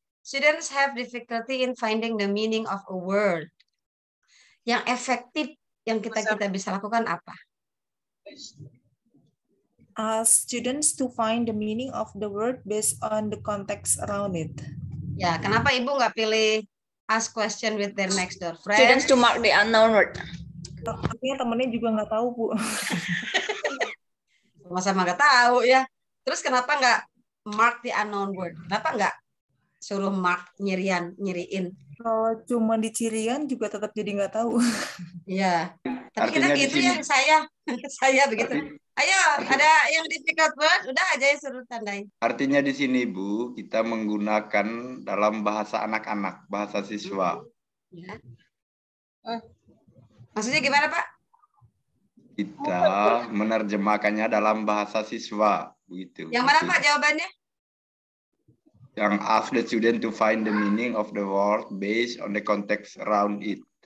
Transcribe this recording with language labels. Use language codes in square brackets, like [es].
[en] Students have difficulty in finding the meaning of a word. [id] Yang efektif yang kita bisa lakukan apa? [en] Students to find the meaning of the word based on the context around it. [id] Ya, kenapa Ibu nggak pilih ask question with their next door friends? [en] Students to mark the unknown word. [id] Artinya temennya juga nggak tahu, Bu. Sama-sama nggak tahu ya. Terus kenapa nggak mark the unknown word? Kenapa nggak suruh mark nyiriin? Kalau cuma di cirian juga tetap jadi nggak tahu. Iya. Tapi Artinya kita di gitu sini- ya, saya begitu. Ayo, ada yang difficult word, udah aja ya suruh tandain. Artinya di sini, Bu, kita menggunakan dalam bahasa anak-anak, bahasa siswa. Ya. Maksudnya gimana, Pak? Kita menerjemahkannya dalam bahasa siswa, begitu. Yang mana, Pak, jawabannya? [en] Yang ask the student to find the meaning of the word based on the context around it.